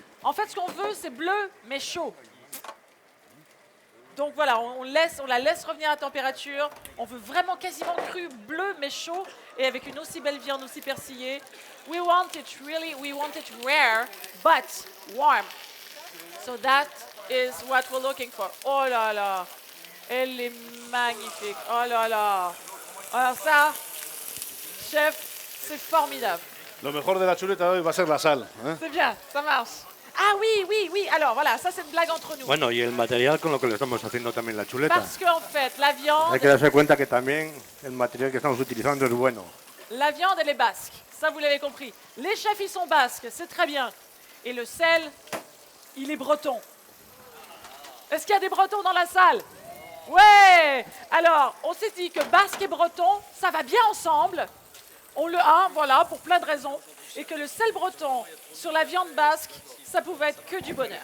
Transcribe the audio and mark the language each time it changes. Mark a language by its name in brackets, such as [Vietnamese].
[French] En fait, ce qu'on veut, c'est bleu, mais chaud. Donc voilà, on la laisse revenir à température. On veut vraiment quasiment cru, bleu, mais chaud. Et avec une aussi belle viande, aussi persillée. [English] We want it rare, but warm. So that is what we're looking for. [French] Oh là là, elle est magnifique. Oh là là. Alors ça, chef, c'est formidable. [Spanish] Lo mejor de la chuleta de hoy va a ser la sal. ¿eh? [French] C'est bien, ça marche. Ah oui. Alors voilà, ça c'est une blague entre nous. [Spanish] Bueno, y el material con lo que le estamos haciendo también la chuleta. [French] Parce qu'en fait, la viande, [Spanish] Hay que darse cuenta que también el material que estamos utilizando es bueno. [French] elle est basque. Ça, vous l'avez compris. Les chefs, ils sont basques, c'est très bien. Et le sel, il est breton. Est-ce qu'il y a des bretons dans la salle? Ouais. Alors, on s'est dit que basque et breton, ça va bien ensemble. On le a, voilà, pour plein de raisons. Et que le sel breton sur la viande basque, ça pouvait être que du bonheur.